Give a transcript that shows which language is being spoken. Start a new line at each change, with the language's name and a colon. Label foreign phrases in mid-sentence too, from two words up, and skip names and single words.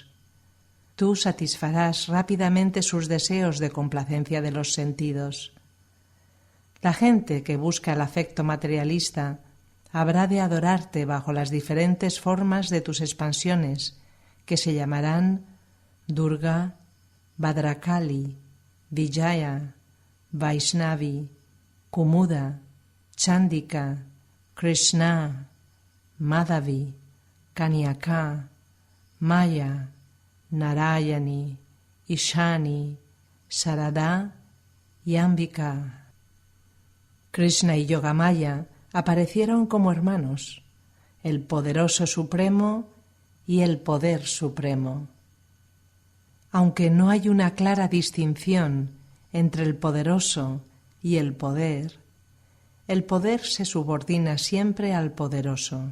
Spanish: Tú satisfarás rápidamente sus deseos de complacencia de los sentidos. La gente que busca el afecto materialista habrá de adorarte bajo las diferentes formas de tus expansiones, que se llamarán Durga, Bhadrakali, Vijaya, Vaishnavi, Kumuda, Chandika, Krishna, Madhavi, Kanyaka, Maya, Narayani, Ishani, Sarada y Ambika. Krishna y Yogamaya aparecieron como hermanos, el poderoso supremo y el poder supremo. Aunque no hay una clara distinción entre el poderoso y el poder se subordina siempre al poderoso.